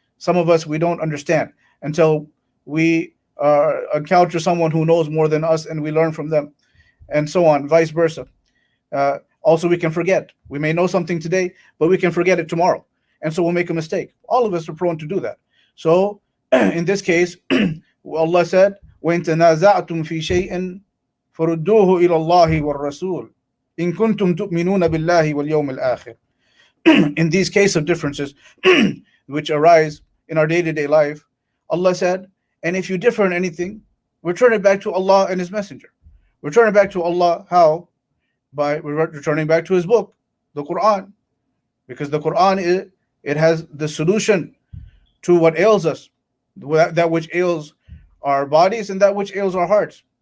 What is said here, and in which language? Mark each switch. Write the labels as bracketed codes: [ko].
[en] Some of us, we don't understand until we encounter someone who knows more than us and we learn from them, and so on, vice versa. Also, we can forget. We may know something today, but we can forget it tomorrow. And so we'll make a mistake. All of us are prone to do that. So in this case, Allah said, [ar] وَإِن تَنَازَعْتُمْ فِي شَيْءٍ فَرُدُّوهُ إِلَى اللَّهِ وَالرَّسُولِ إِن كُنتُمْ تُؤْمِنُونَ بِاللَّهِ وَالْيَوْمِ الْآخِرِ. [en] In these cases of differences which arise in our day-to-day life, Allah said, and if you differ in anything, return it back to Allah and His Messenger. Return it back to Allah. How? By returning back to His book, the Quran. Because the Quran, it has the solution to what ails us, that which ails our bodies and that which ails our hearts.